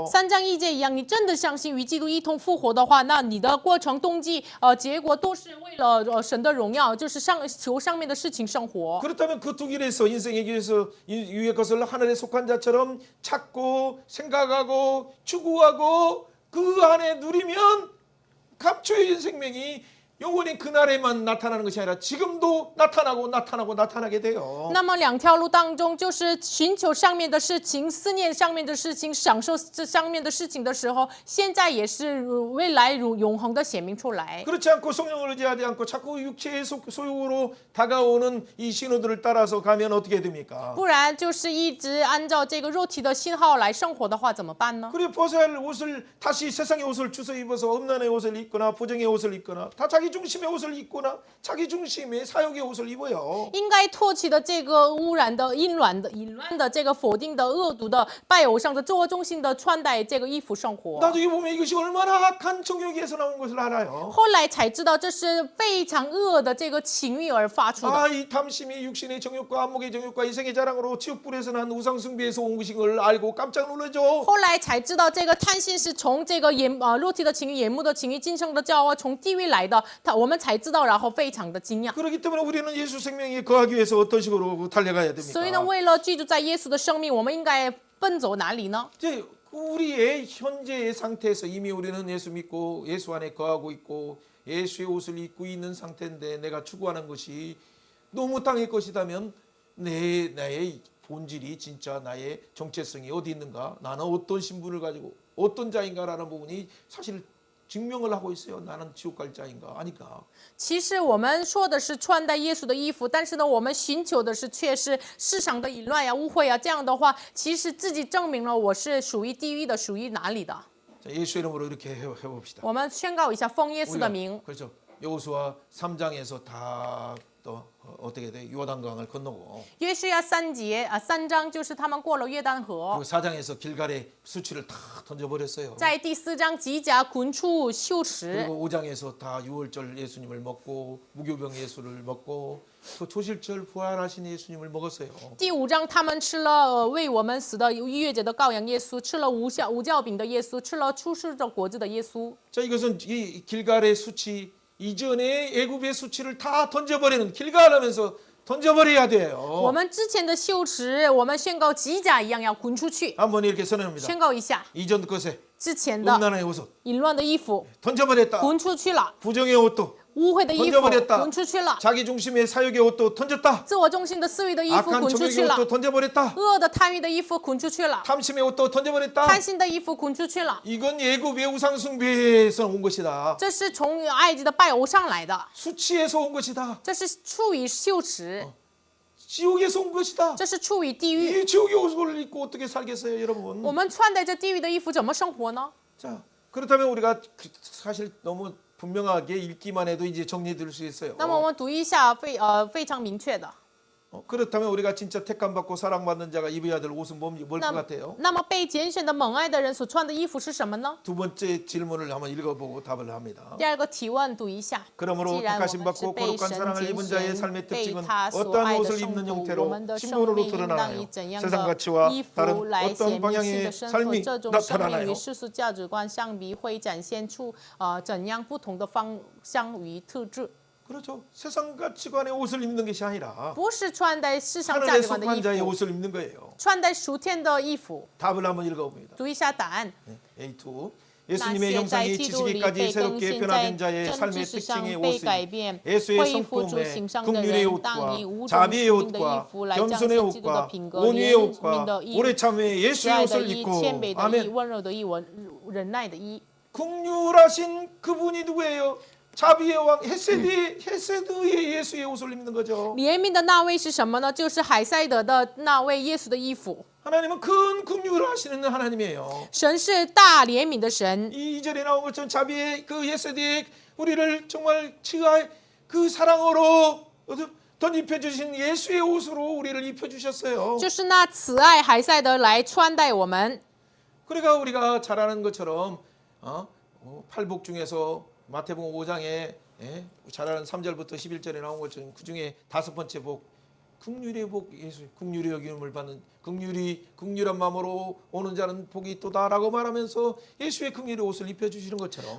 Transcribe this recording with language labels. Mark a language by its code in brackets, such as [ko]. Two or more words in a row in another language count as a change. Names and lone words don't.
[zh] 3 章1节一样，你真的相信与基督一同复活的话，那你的过程、动机、结果都是为了神的荣耀，就是求上面的事情生活。 [ko] 그렇다면 그 두 길에서 인생의 길에서 위의 것을 하늘에 속한 자처럼 찾고 생각하고 추구하고 그 안에 누리면 감추어진 생명이 영원히 그날에만 나타나는 것이 아니라 지금도 나타나게 돼요. [zh] 那么两条路当中，就是寻求上面的事情、思念上面的事情、享受这上面的事情的时候，现在也是未来永恒的显明出来。 [ko] 그렇지 않고 성령을 의지하지 않고 자꾸 육체의 소욕으로 다가오는 이 신호들을 따라서 가면 어떻게 됩니까? [zh] 不然就是一直按照这个肉体的信号来生活的话，怎么办呢？ [ko] 그리고 벗어야 할 옷을 다시 세상의 옷을 주워 입어서 음란의 옷을 입거나 부정의 옷을 입거나 다 자기 자기 중심의 옷을 입거나 자기 중심의 사역의 옷을 입어요. [zh] 应该唾弃的这个污染的、淫乱的、这个否定的、恶毒的、拜偶像的、自我中心的穿戴这个衣服生活。 [ko] 나중에 보면 이것이 얼마나 악한 정욕에서 나온 것을 알아요. [zh] 后来才知道这是非常恶的这个情欲而发出的。 [ko] 아, 이 탐심이 육신의 정욕과 안목의 정욕과 이생의 자랑으로 지옥불에서 난 우상숭배에서 온 것인 걸 알고 깜짝 놀라죠. [zh] 后来才知道这个贪心是从这个肉体的情欲、眼目的情欲、今生的骄傲，从地狱来的。我们才知道，然后非常的惊讶。 [ko] 그렇기 때문에 우리는 예수 생명에 거하기 위해서 어떤 식으로 달려가야 [zh] 所以呢， [ko] 됩니까? [zh] 为了居住在耶稣的生命，我们应该奔走哪里呢？ [ko] 이제 우리의 현재의 상태에서 이미 우리는 예수 믿고 예수 안에 거하고 있고 예수의 옷을 입고 있는 상태인데 내가 추구하는 것이 너무 땅의 것이라면 나의 본질이 진짜 나의 정체성이 어디 있는가, 나는 어떤 신분을 가지고 어떤 자인가라는 부분이 사실 증명을 하고 있어요. 나는 지옥 갈 자인가 아닌가. [zh] 其实我们说的是穿戴耶稣的衣服，但是呢，我们寻求的是却是世上的淫乱呀、污秽啊。这样的话，其实自己证明了我是属于地狱的，属于哪里的。 [ko] 자, 예수 이름으로 이렇게 해봅시다. [zh] 我们宣告一下，奉耶稣的 [ko] 우리가, [zh] 名。 [ko] 그렇죠. 여호수아 3장에서 다 또 어떻게 돼? 요단강을 건너고 [zh] 约书亚3章就是他们过了约旦河 [ko] 그 ， 4장에서 길갈에 수치를 다 던져버렸어요. [zh] 在第4章吉甲滚出羞耻， [ko] 그리고 5장에서 다 유월절 예수님을 먹고 무교병 예수를 먹고 또 초실절 부활하신 예수님을 먹었어요. [zh] 第5章他们吃了为我们死的逾越节的羔羊耶稣，吃了无酵饼的耶稣，吃了出世的果子的耶稣。 [ko] 자, 이것은 이 길갈의 수치 이전에 애굽의 수치를 다 던져버리는 길갈하면서 던져버려야 돼요. [zh] 我们之前的羞耻，我们宣告吉甲一样要滚出去。 [ko] 한번 이렇게 선언합니다. [zh] 宣告一下， [ko] 이전 것에 [zh] 之前的 [ko] 음란의 옷 [zh] 淫乱的衣服 [ko] 던져버렸다. [zh] 滚出去了， [ko] 부정의 옷도 [zh] 污秽的衣服 [ko] 던져버렸다. [zh] 滚出去了， [ko] 자기 중심의 사욕의 옷도 던졌다. [zh] 自我中心的私欲的衣服 [ko] 악한 [zh] 滚出去 [ko] 정욕의 [zh] 了， [ko] 옷도 던져버렸다. [zh] 恶的贪欲的衣服滚出去了， [ko] 탐심의 옷도 던져버렸다. [zh] 贪心的衣服滚出去了。 [ko] 이건 예굽의 우상숭배에서 온 것이다. [zh] 这是从埃及的拜偶像来的， [ko] 수치에서 온 것이다. [zh] 这是出于羞耻， [ko] 지옥에서 온 것이다. [zh] 这是出于地狱。 [ko] 이 지옥의 옷을 입고 어떻게 살겠어요, [zh] 我 [ko] 여러분? [zh] 们穿戴着地狱的衣服怎么生活呢？ [ko] 자, 그렇다면 우리가 사실 너무 분명하게 읽기만 해도 이제 정리될 수 있어요. [zh] 那么我们读一下非常明确的。 [ko] 그렇다면 우리가 진짜 택함 받고 사랑받는 자가 입어야 될 옷은 뭘 것 [zh] 那 [ko] 같아요? [zh] 那么被拣选的蒙爱的人所穿的衣服是什么呢？ [ko] 두 번째 질문을 한번 읽어보고 답을 합니다. [zh] 第二个提问读一下。 [ko] 그러므로 [zh] 既然我 [ko] 택하심 [zh] 们是 [ko] 받고 [zh] 被 [ko] 거룩한 [zh] 神 [ko] 사랑을 [zh] 拣 [ko] 입은 자의 [zh] 选， [ko] 삶의 [zh] 被 [ko] 특징은 [zh] 他所 [ko] 어떠한 [zh] 爱的 [ko] 옷을 [zh] 圣 [ko] 입는 [zh] 徒，我 [ko] 형태로 [zh] 们的生 [ko] 신분으로 [zh] 命应当 [ko] 드러나나요? [zh] 以怎样 [ko] 세상 [zh] 的 [ko] 가치와 [zh] 衣服 [ko] 다른 [zh] 来显 [ko] 어떤 [zh] 明性 [ko] 방향의 [zh] 的身份？ [ko] 삶이 [zh] 这种生命 [ko] 나타나나요? [zh] 与世俗价值观相比，会展现出怎样不同的方向与特质？ [ko] 그렇죠. 세상 가치관의 옷을 입는 것이 아니라 [zh] 不是穿戴世上价 [ko] 하늘의 [zh] 值观的 [ko] 속한 [zh] 衣 [ko] 자의 [zh] 服， [ko] 옷을 입는 거예요. [zh] 穿戴属天的衣服。 [ko] 답을 한번 읽어봅니다. 读一下答案。 A2. [zh] 那 [ko] 예수님의 [zh] 些在 [ko] 형상이 [zh] 基督里 [ko] 지식에까지 [zh] 被更 [ko] 새롭게 [zh] 新，在 [ko] 변화된 자의 [zh] 真 [ko] 삶의 [zh] 知识上 [ko] 특징의 [zh] 被 [ko] 옷은 [zh] 改变， [ko] 예수의 [zh] 恢复主 [ko] 성품의 [zh] 形象的 [ko] 긍휼의 [zh] 人，当以 [ko] 옷과 [zh] 五种 [ko] 자비의 [zh] 属灵的衣 [ko] 옷과 [zh] 服来彰 [ko] 겸손의 [zh] 显基督的 [ko] 옷과 [zh] 品格， [ko] 온유의 [zh] 怜悯 [ko] 옷과 [zh] 的义， [ko] 오래 참회 [zh] 慈 [ko] 예수의 [zh] 爱的 [ko] 옷을 [zh] 义， [ko] 입고 [zh] 谦卑的义， [ko] 아멘. [zh] 温柔的义，忍耐的义。 [ko] 긍휼하신 그분이 누구예요? 자비의 왕 헤세드의 예수의 옷을 입는 거죠. [zh] 怜悯的那位是什么呢？就是海塞德的那位耶稣的衣服。 [ko] 하나님은 큰 긍휼을 하시는 하나님이에요. [zh] 神是大怜悯的神。 [ko] 이 2절에 나온 것처럼 자비의 그 헤세드의 우리를 정말 치하의 그 사랑으로 덧입혀 주신 예수의 옷으로 우리를 입혀 주셨어요. [zh] 就是那慈爱海塞德来穿戴我们。 [ko] 그러니까 우리가 잘 아는 것처럼 팔복 중에서 마태복음 5장에 잘 아는 3절부터 11절에 나온 것처럼 그 중에 5번째 복 긍휼의 복 예수 긍휼의 여김을 받는 긍휼한 마음으로 오는 자는 복이 있도다라고 말하면서 예수의 긍휼의 옷을 입혀 주시는 것처럼